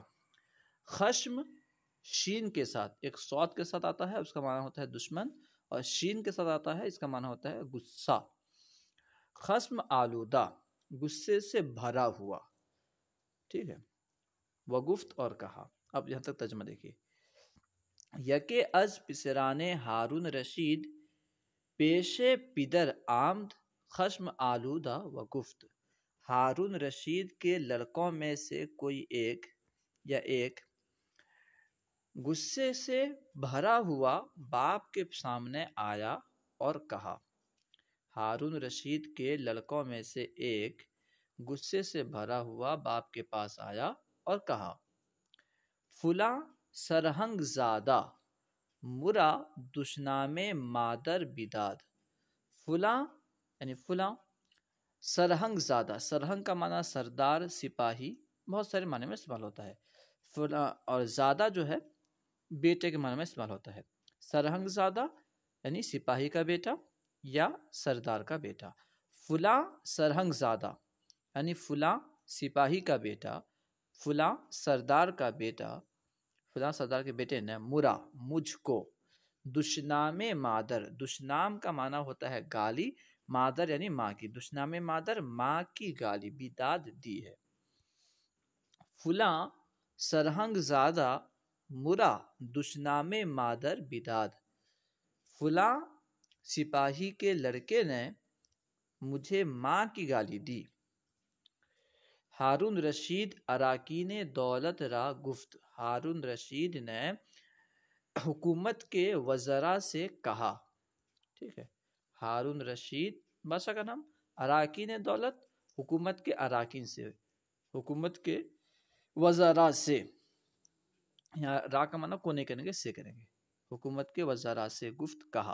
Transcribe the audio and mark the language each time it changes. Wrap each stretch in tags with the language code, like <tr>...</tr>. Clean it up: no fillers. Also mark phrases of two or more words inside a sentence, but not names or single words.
<ur>خشم شین کے ساتھ، ایک صاد کے ساتھ آتا ہے، اس کا معنی ہوتا ہے دشمن، اور شین کے ساتھ آتا ہے، اس کا معنی ہوتا ہے غصہ۔</ur> <fa>خشم آلودہ،</fa> <ur>غصے سے بھرا ہوا، ٹھیک ہے۔ وگفت اور کہا۔ اب یہاں تک ترجمہ دیکھیے۔</ur> <fa>یکے از پسران ہارون رشید، پیش پدر آمد خشم آلودہ و گفت۔</fa> <ur>ہارون رشید کے لڑکوں میں سے کوئی ایک یا ایک غصے سے بھرا ہوا باپ کے سامنے آیا اور کہا۔ ہارون رشید کے لڑکوں میں سے ایک غصے سے بھرا ہوا باپ کے پاس آیا اور کہا،</ur> <fa>فلاں سرہنگ زادہ مرا دشنام مادر بداد۔</fa> <ur>فلاں یعنی فلاں،</ur> <fa>سرہنگ زادہ،</fa> <ur>سرہنگ کا معنی سردار، سپاہی، بہت سارے معنی میں استعمال ہوتا ہے۔ فلاں اور زادہ جو ہے بیٹے کے معنی میں استعمال ہوتا ہے۔</ur> <fa>سرہنگ زادہ</fa> <ur>یعنی سپاہی کا بیٹا یا سردار کا بیٹا۔</ur> <fa>فلاں سرہنگ زادہ</fa> <ur>یعنی فلاں سپاہی کا بیٹا، فلاں سردار کا بیٹا، فلاں سردار کے بیٹے نے مرا مجھ کو،</ur> <fa>دشنام مادر،</fa> <ur>دشنام کا معنی ہوتا ہے گالی، مادر یعنی ماں کی،</ur> <fa>دشنام مادر</fa> <ur>ماں کی گالی، بداد دی ہے۔</ur> <fa>فلاں سرہنگ زادہ مرا دشنام مادر بداد،</fa> <ur>فلاں سپاہی کے لڑکے نے مجھے ماں کی گالی دی۔</ur> <fa>ہارون رشید اراکین دولت را گفت،</fa> <ur>ہارون رشید نے حکومت کے وزراء سے کہا، ٹھیک ہے۔ ہارون رشید بادشاہ کا نام، اراکین دولت حکومت کے اراکین سے، حکومت کے وزراء سے، یہاں را کا معنی کونے کریں گے، سے کریں گے، حکومت کے وزراء سے گفت کہا۔</ur>